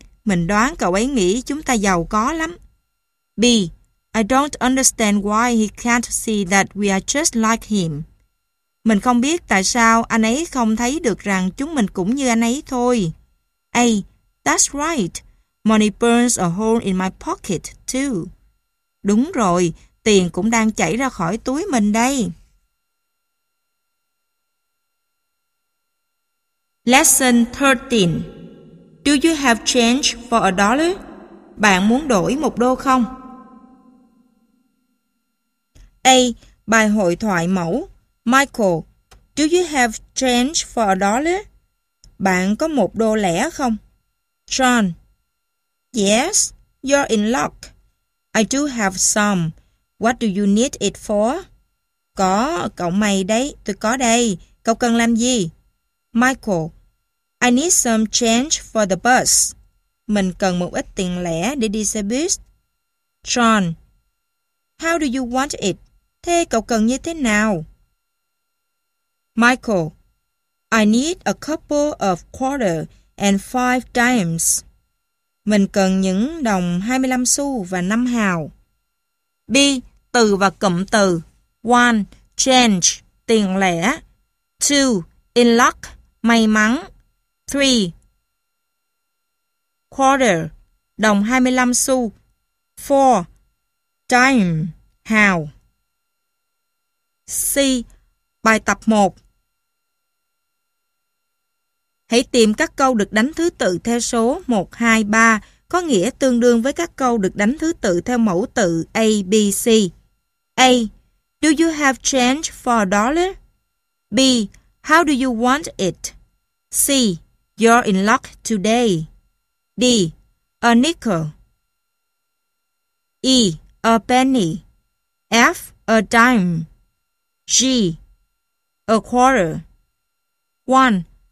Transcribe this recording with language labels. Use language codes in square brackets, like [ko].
[vi] Mình đoán cậu ấy nghĩ chúng ta giàu có lắm. B. [en] I don't understand why he can't see that we are just like him. [vi] Mình không biết tại sao anh ấy không thấy được rằng chúng mình cũng như anh ấy thôi. [en] A. That's right. Money burns a hole in my pocket too. [vi] Đúng rồi, tiền cũng đang chảy ra khỏi túi mình đây. [en] Lesson 13. Do you have change for a dollar? [vi] Bạn muốn đổi một đô không? A. Bài hội thoại mẫu. [en] Michael, do you have change for a dollar? [vi] Bạn có một đô lẻ không? John, [en] yes, you're in luck. I do have some. What do you need it for? [vi] Có, cậu mày đấy, tôi có đây. Cậu cần làm gì? [en] Michael, I need some change for the bus. [vi] Mình cần một ít tiền lẻ để đi xe bus. John, [en] how do you want it? [vi] Thế cậu cần như thế nào? [en] Michael, I need a couple of quarter and 5 dimes. [vi] Mình cần những đồng 25 xu và 5 hào. B. Từ và cụm từ. 1. Change, tiền lẻ. 2. In luck, may mắn. 3. Quarter, đồng 25 xu. 4. Dime, hào. C. Bài tập 1. Hãy tìm các câu được đánh thứ tự theo số 1, 2, 3, có nghĩa tương đương với các câu được đánh thứ tự theo mẫu tự A, B, C. A. [en] Do you have change for a dollar? B. How do you want it? C. You're in luck today. D. A nickel. E. A penny. F. A dime. G. A quarter. 1.